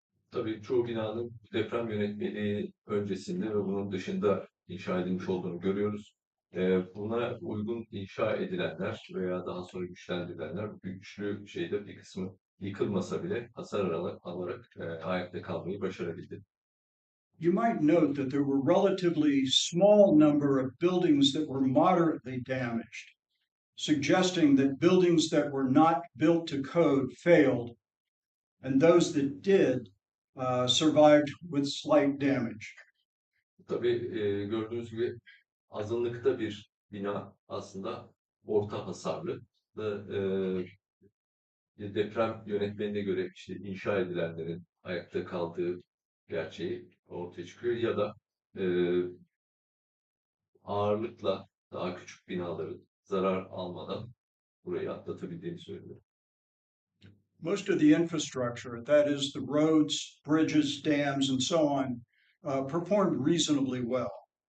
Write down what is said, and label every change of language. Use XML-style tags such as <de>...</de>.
<tr>Tabii çoğu binanın deprem yönetmeliği öncesinde ve bunun dışında inşa edilmiş olduğunu görüyoruz. Buna uygun inşa edilenler veya daha sonra güçlendirilenler güçlü şeyde bir kısmı yıkılmasa bile hasar alarak ayakta kalmayı başarabildi.</tr> <en>You might note that there were relatively small number of buildings that were moderately damaged, suggesting that buildings that were not built to code failed, and those that did survived with slight damage.</en> <tr>Tabii gördüğünüz gibi azınlıkta bir bina aslında orta hasarlı ve deprem yönetmeliğine göre işte inşa edilenlerin ayakta kaldığı gerçeği ortaya çıkıyor ya da ağırlıkla daha küçük binaların zarar almadan burayı atlatabildiğini söylüyor.</tr> <en>Most of the infrastructure, that is the roads, bridges, dams, and so on, performed reasonably well.</en>